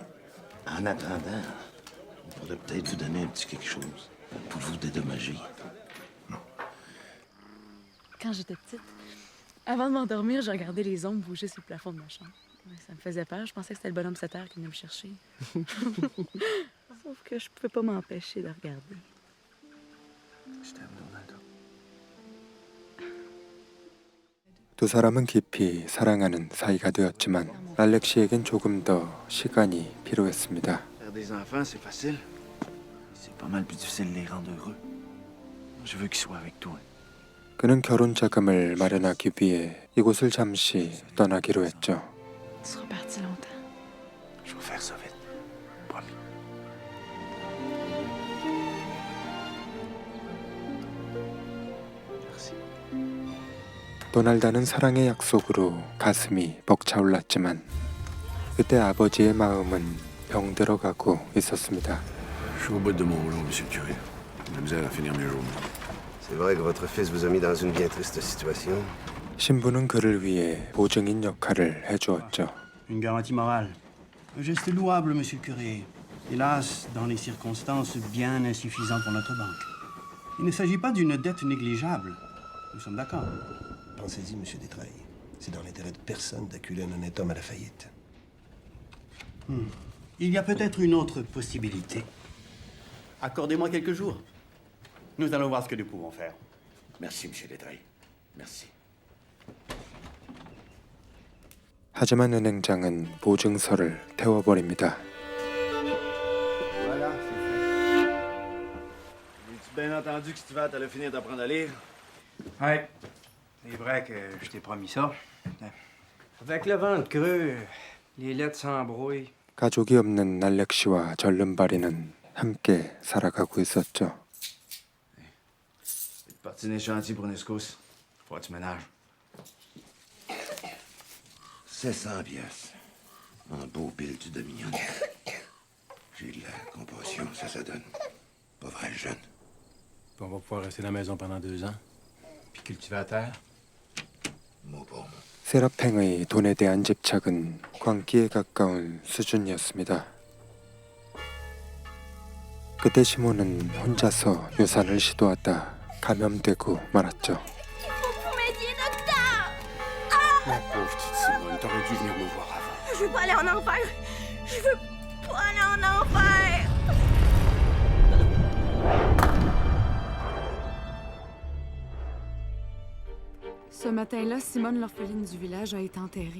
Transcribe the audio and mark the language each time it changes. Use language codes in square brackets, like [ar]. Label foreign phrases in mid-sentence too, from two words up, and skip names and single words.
[fr] En attendant, on pourrait peut-être vous donner un petit quelque chose pour vous dédommager. Quand j'étais petite, avant de m'endormir, je regardais les ombres bouger sur le plafond de ma chambre. Ouais, ça me faisait peur. Je pensais que c'était le bonhomme 7 heures qui venait me chercher. Sauf que je pouvais pas m'empêcher de regarder. [ko] 두 사람은 깊이 사랑하는 사이가 되었지만 알렉시에겐 조금 더 시간이 필요했습니다. [fr] Faire des enfants, c'est facile. C'est pas mal plus difficile de les rendre heureux. Je veux qu'ils soient avec toi. [ko] 그는 결혼 자금을 마련하기 위해 이곳을 잠시 떠나기로 했죠. [fr] Tu seras parti longtemps. Je vais faire ça vite. Promis. Merci. [ko] 도날다는 사랑의 약속으로 가슴이 벅차올랐지만 그때 아버지의 마음은 병들어가고 있었습니다. [fr] Je suis au bout de mon rouleau, monsieur le curé. J'ai de la misère à finir mes jours. C'est vrai que votre fils vous a mis dans une bien triste situation. [ko] 신부는 그를 위해 보증인 역할을 해주었죠. [fr] Une garantie morale. Un geste louable, monsieur le curé. Hélas, dans les circonstances bien insuffisantes pour notre banque. Il ne s'agit pas d'une dette négligeable. Nous sommes d'accord. Pensez-y, monsieur Détraille. C'est dans l'intérêt de personne d'acculer un honnête homme à la faillite. Il y a peut-être une autre possibilité. Accordez-moi quelques jours. Nous allons voir ce que nous pouvons faire. Merci, monsieur Détraille. Merci. [ko] 하지만 은행장은 보증서를 태워버립니다. [fr] Voilà, c'est fait. As-tu bien entendu que Stewart allait finir d'apprendre à lire? Ouais. C'est vrai que je t'ai promis ça. Avec le ventre creux, les lettres s'embrouillent. [ko] 가족이 없는 알렉시와 절름발이는 함께 살아가고 있었죠. [fr] C'est parti des chantiers pour Nescos. Faut que tu ménages. 700 piastres. Un beau bill du Dominion. J'ai de la compassion, ça donne. Pas vrai, jeune. Puis on va pouvoir rester dans la maison pendant 2 ans. Puis cultiver la terre. Mot pour mot. [ko] 세라팽의 돈에 대한 집착은 광기에 가까운 수준이었습니다. 그때 시몬은 혼자서 유산을 시도하다 감염되고 말았죠. [fr] Ma pauvre petite Simone, t'aurais dû venir me voir avant. Je veux pas aller en enfer. Je veux pas aller en enfer. Ce matin-là, Simone, l'orpheline du village, a été enterrée.